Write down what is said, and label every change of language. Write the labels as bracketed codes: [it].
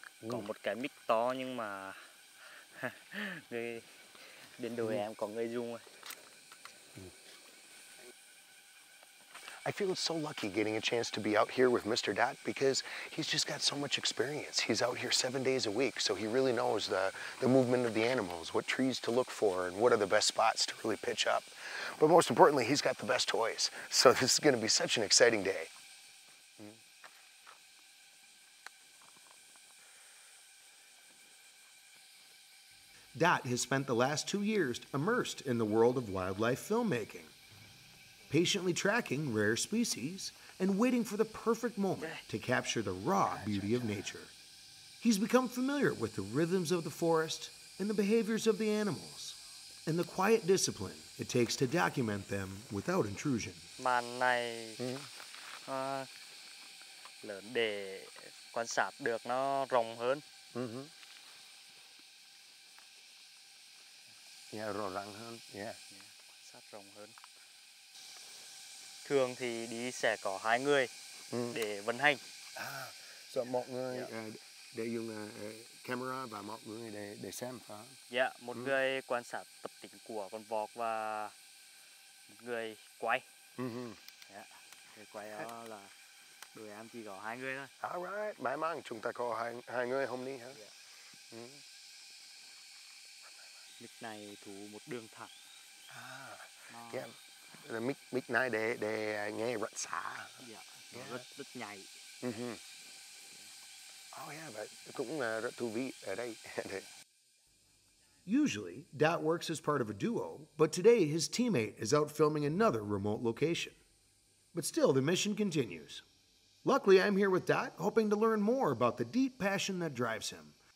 [vi] Còn một cái mic to nhưng mà người bên đồi em có người dùng rồi. [en] I feel so lucky getting a chance to be out here with Mr. Dot because he's just got so much experience. He's out here 7 days a week, so he really knows the movement of the animals, what trees to look for, and what are the best spots to really pitch up. But most importantly, he's got the best toys. So this is going to be such an exciting day. Dot has spent the last 2 years immersed in the world of wildlife filmmaking, patiently tracking rare species and waiting for the perfect moment to capture the raw beauty of nature. He's become familiar with the rhythms of the forest and the behaviors of the animals, and the quiet discipline it takes to document them without intrusion. [vi] Màn này lớn để quan sát được nó rộng hơn. Yeah, rõ ràng hơn. Yeah. Quan sát rộng hơn. Thường thì đi sẽ có 2 người để vận hành. So một người để dùng camera và một người để xem phải không? Dạ, một người quan sát tập tính của con vọc và một người quay. Dạ, người quay đó là đội em chỉ có 2 người thôi. Alright, may mắn chúng ta có hai người hôm nay hả? Dạ. Mic này thủ một đường thẳng. Yeah. Mic này để nghe rất xa. Dạ, nó rất nhạy. Oh yeah, vậy cũng rất thú vị ở đây. [en] Usually, Dot works as part of a duo, but today his teammate is out filming another remote location. But still, the mission continues. Luckily, I'm here with Dot, hoping to learn more about the deep passion that drives him.